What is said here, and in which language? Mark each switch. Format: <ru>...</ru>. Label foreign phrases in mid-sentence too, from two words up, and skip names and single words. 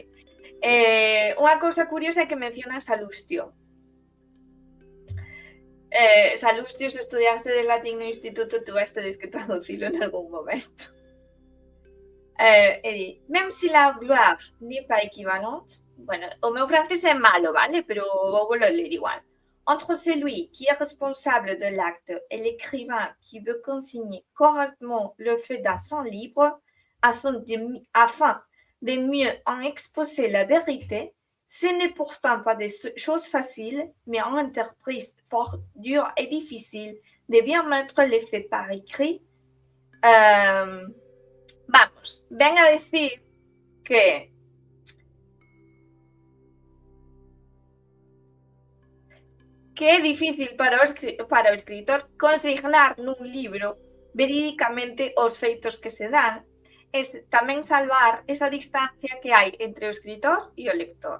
<gl>Unha cousa curiosa é que menciona Salustio. Salustio, se estudiaste de latín no instituto, tú vastedes que traducilo en algún momento.</gl> <fr>Même si la gloire n'est pas équivalente,</fr> <gl>bueno, o meu francés é malo, vale? Pero vou ler igual.</gl> <fr>Entre celui qui est responsable de l'acte et l'écrivain qui veut consigner correctement le fait d'un sang libre afin de mieux en exposer la vérité, ce n'est pourtant pas des choses faciles, mais une entreprise fort dure et difficile de bien mettre les faits par écrit.</fr> <gl>Vamos, ven a decir que é difícil para o escritor consignar nun libro verídicamente os feitos que se dan, e tamén salvar esa distancia que hai entre o escritor e o lector.</gl>